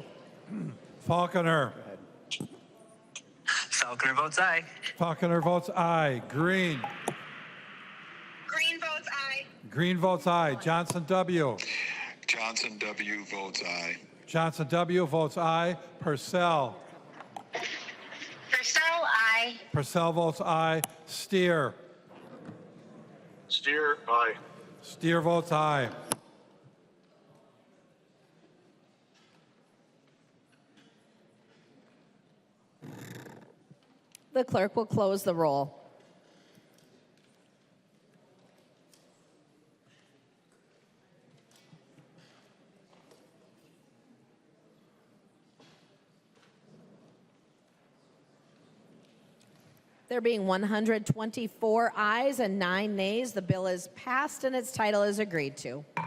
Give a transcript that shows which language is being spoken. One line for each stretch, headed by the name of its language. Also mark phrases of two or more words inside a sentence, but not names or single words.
English: Falconer. Falconer votes aye. Falconer votes aye. Green. Green votes aye. Green votes aye. Johnson W. Johnson W. votes aye. Johnson W. votes aye. Purcell. Purcell aye. Purcell votes aye. Steer. Steer, aye. Steer votes aye. The clerk will close the roll. There being 124 ayes and 9 nays, the bill is passed and its title is agreed to.